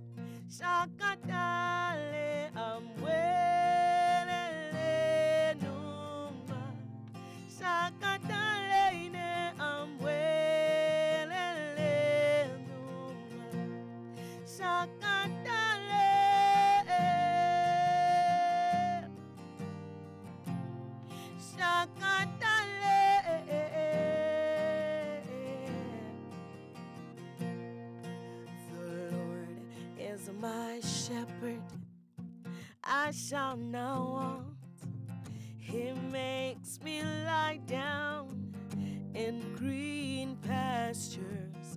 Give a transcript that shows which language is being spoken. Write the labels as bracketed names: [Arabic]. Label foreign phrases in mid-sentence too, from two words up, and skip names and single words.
[Bemba] shakatale ambwelele numa shakatale ine ambwelele numa shakatale [English] shakatale my shepherd, I shall not want. He makes me lie down in green pastures.